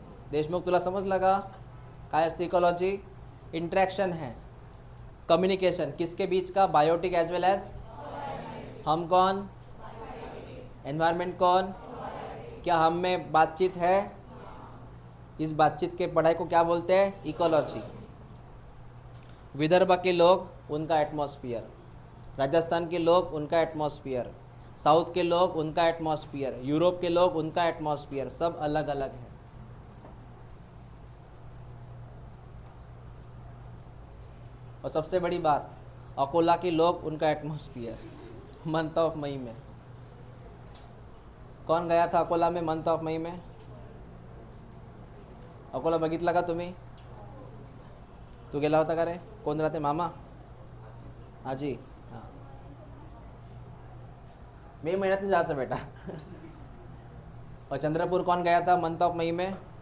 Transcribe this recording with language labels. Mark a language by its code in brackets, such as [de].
[mr] देशमुख तुला समज लगा काय असते इकोलॉजी? [hi] इंट्रैक्शन है, कम्युनिकेशन किसके बीच का, बायोटिक एज वेल एज हम कौन, एनवायरनमेंट कौन, क्या हम में बातचीत है, इस बातचीत के पढ़ाई को क्या बोलते हैं, इकोलॉजी। विदर्भ के लोग उनका एटमॉस्फियर, राजस्थान के लोग उनका एटमॉस्फियर, साउथ के लोग उनका एटमॉस्फियर, यूरोप के लोग उनका एटमॉस्फियर, सब अलग अलग है। और सबसे बड़ी बात, अकोला के लोग उनका एटमॉस्फियर [en] month of May [hi] में। कौन गया था अकोला में [en] month of May [hi] में? [mr] अकोला बघितला का तुम्ही? तू गेला होता का रे? कोण राहते, मामा, आजी? हां, मे महिन्यात नाही जायचं बेटा। [hi] और चंद्रपुर कौन गया था [en] month of May [hi] में?